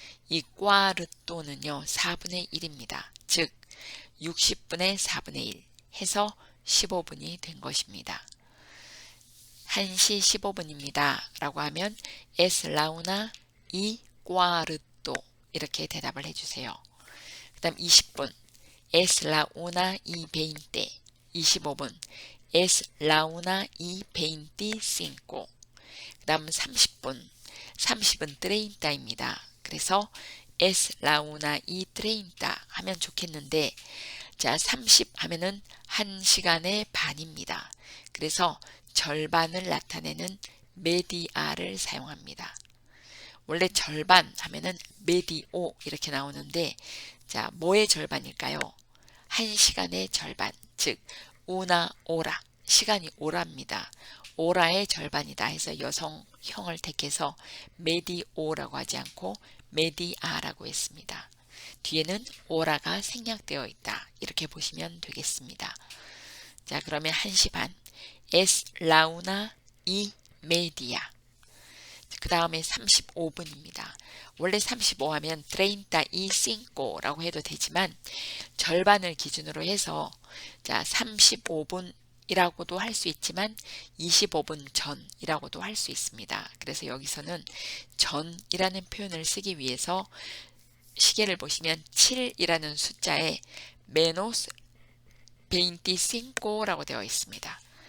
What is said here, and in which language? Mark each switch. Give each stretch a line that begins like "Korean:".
Korean: 이 cuarto는요 4분의 1입니다. 즉 60분의 4분의 1 해서 15분이 된 것입니다. 1시 15분입니다. 라고 하면
Spanish: es la una y cuarto
Korean: 이렇게 대답을 해주세요. 그 다음 20분
Spanish: es la una y veinte.
Korean: 25분
Spanish: es la una y veinticinco.
Korean: 그 다음 30분 30은 treinta입니다. 그래서
Spanish: es la una y treinta
Korean: 하면 좋겠는데 자, 30 하면은 1시간의 반입니다. 그래서 절반을 나타내는 media를 사용합니다. 원래 절반 하면은 medio 이렇게 나오는데 자, 뭐의 절반일까요? 1시간의 절반, 즉
Spanish: una hora,
Korean: 시간이 오라입니다. 오라의 절반이다 해서 여성형을 택해서 medio라고 하지 않고 media라고 했습니다. 뒤에는 오라가 생략되어 있다. 이렇게 보시면 되겠습니다. 자, 그러면 1시 반
Spanish: es la una y media.
Korean: 그 다음에 35분입니다. 원래 35 하면
Spanish: treinta y cinco
Korean: 라고 해도 되지만 절반을 기준으로 해서 자, 35분이라고도 할 수 있지만 25분 전이라고도 할 수 있습니다. 그래서 여기서는 전이라는 표현을 쓰기 위해서 시계를 보시면 7이라는 숫자에
Spanish: menos veinticinco
Korean: 라고 되어 있습니다.